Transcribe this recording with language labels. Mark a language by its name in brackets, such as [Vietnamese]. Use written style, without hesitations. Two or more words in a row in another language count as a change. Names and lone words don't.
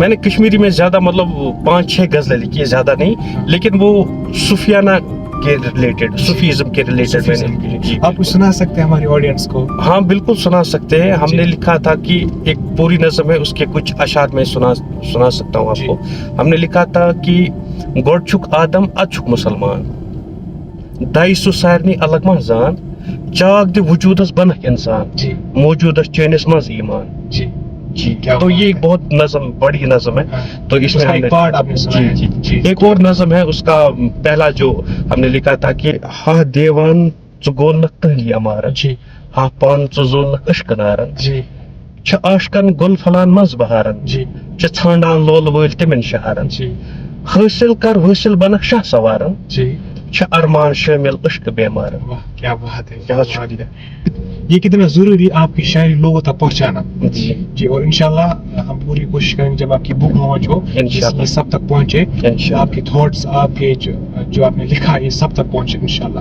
[Urdu] میں نے کشمیری میں زیادہ مطلب 5-6 غزلیں لکھی ہے، زیادہ نہیں، لیکن وہ صوفیانہ کے ریلیٹڈ، صوفیزم کے ریلیٹڈ میں نے. آپ کو سنا سکتے ہیں ہماری آڈینس کو؟ ہاں بالکل سنا سکتے ہیں. ہم نے لکھا تھا کہ ایک پوری نظم ہے، اس کے کچھ اشعار میں سنا سکتا ہوں آپ کو. ہم نے لکھا تھا کہ [Kashmiri] گوڑ چھک آدم اد چھک مسلمان، دائی سو سارنی الگ مہ زان، چاک دِ وجودس بنک انسان، موجودس چینس مز ایمان. جی [Urdu] کیا تو بات یہ ہے۔ ایک بہت نظم بڑی نظم ہے ہاں، تو اس میں کا ہم ایک نے پارٹ آپ نے سنا ہے۔ جی جی ایک اور نظم ہے اس کا پہلا جو ہم نے لکھا تھا کہ ہاں [Kashmiri] دیوان ژٕ تہلی امارن [Urdu] جی [Kashmiri] ہاں پان ژٕ اشک نارن [Urdu] جی [Kashmiri] چھ آشکن گل فلان مز بہارن [Urdu] جی [Kashmiri] چھ ژھانڈان لول وٲلۍ تمن شہرن [Urdu] جی [Kashmiri] حٲصل کر وٲصل بنک شاہ سوارن [Urdu] جی [Kashmiri] چھ ارمان شامل اشک بیمارن [Urdu] واہ کیا بات ہے، کیا بات شکریہ یہ کتنا ضروری آپ کی شاعری لوگوں تک پہنچانا جی جی، اور انشاءاللہ ہم پوری کوشش کریں گے جب آپ کی بک لانچ ہو انشاءاللہ۔ یہ سب تک پہنچے، انشاءاللہ۔ آپ کے تھاٹس آپ کے جو آپ نے لکھا یہ سب تک پہنچے انشاءاللہ۔